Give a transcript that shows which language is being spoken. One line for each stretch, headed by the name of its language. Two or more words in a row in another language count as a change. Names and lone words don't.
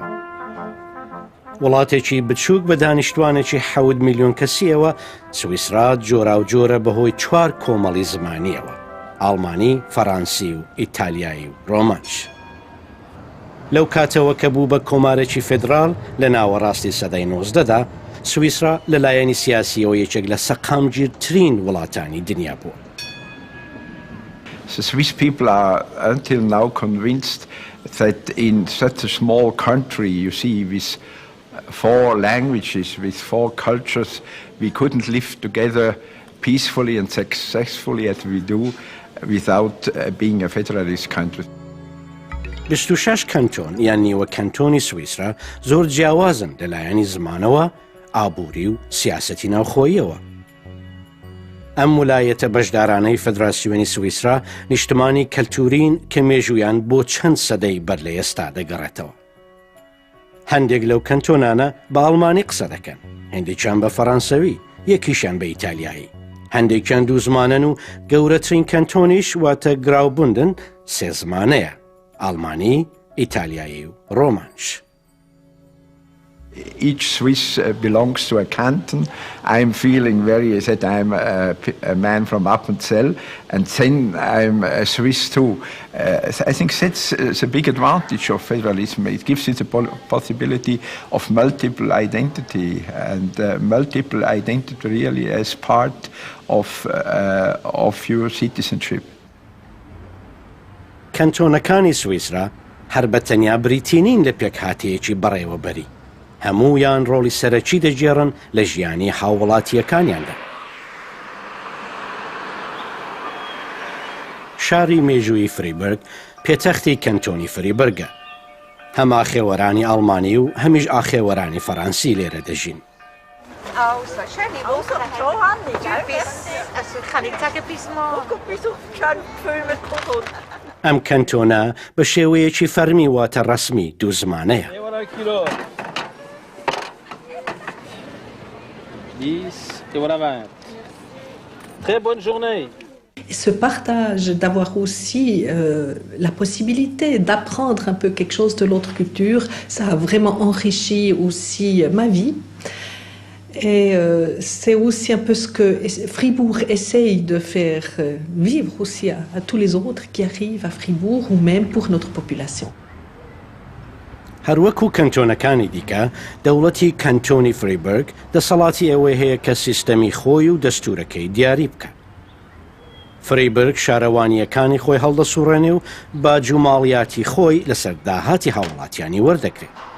Central Kurdish: وڵاتێکی بچووک بە دانیشتوانێکی 7 میلیۆن کەسیەوە، سویسرا جۆرا و جۆرە بەهۆی 4 کۆمەڵی زمانیەوە: ئاڵمانی، فەڕانسی و ئیتالیایی و ڕۆمانش. لەو کاتەوە کە بوو بە کۆمارێکی فێدرال لە ناوەڕاستی سەدەی 19دا، سویسرا لەلایەنی سیاسیەوە یەکێک لە سەقامگیرترین وڵاتانی دنیا بووە.
English: The Swiss people are until now convinced that in such a small country, you see, with 4 languages, with 4 cultures, we couldn't live together peacefully and successfully as we do without being a federalist country.
Central Kurdish: 26 کەنتۆن یان نیوە کەنتۆنی سویسرا زۆر جیاوازن لەلایەنی زمانەوە، ئابووری و سیاسەتی ناوخۆییەوە. ئەم ویلایەتە بەشدارانەی فێدراسیۆنی سویسرا نیشتمانی کەلتورین کە مێژویان بۆ چەند سەدەی بەر لە ئێستا دەگەڕێتەوە. هەندێک لەو کەنتۆنانە بە ئەڵمانی قسە دەکەن، هەندێکیان بە فەڕەنسەوی، یەکیشیان بە ئیتالیایی. هەندێکیان دوو زمانن و گەورەترین کەنتۆنیش واتە گراوبوندن 3 زمانەیە: ئاڵمانی، ئیتالیایی و ڕۆمانش.
English: Each Swiss belongs to a canton. I'm feeling very, I said, I'm a man from Appenzell, and then I'm a Swiss too. I think that's the big advantage of federalism. It gives you the possibility of multiple identity, and multiple identity really as part of your citizenship.
Central Kurdish: کەنتۆنەکانی سویسرا هەر بە تەنیا بریتینین لە پێکهاتەیەکی بەڕێوەبەری. هەموویان ڕۆڵی سەرەکی دەگێڕن لە ژیانی هاوڵاتیەکانیاندا. شاری مێژووی فریبرگ پێتەختی کەنتۆنی فریبرگە. هەم ئاخێوەرانی ئەڵمانی و هەمیش ئاخێوەرانی فەڕەنسی لێرە دەژین. ئەم کەنتۆنە بە شێوەیەکی فەرمی واتە ڕەسمی دوو زمانەیە.
French: Ce partage, d'avoir aussi la possibilité d'apprendre un peu quelque chose de l'autre culture, ça a vraiment enrichi aussi ma vie. Et c'est aussi un peu ce que Fribourg essaye de faire vivre aussi à tous les autres qui arrivent à Fribourg ou même pour notre population.
Central Kurdish: هەروەکو کەنتۆنەکانی دیکە دەوڵەتی کەنتۆنی فریبرگ دەسەڵاتی ئەوەی هەیە کە سیستەمی خۆی و دەستورەکەی دیاری بکە. فریبرگ شارەوانیەکانی خۆی هەڵدەسوڕێنێ و باج و ماڵیاتی خۆی لەسەر داهاتی هاوڵاتیانی وەردەگرێت.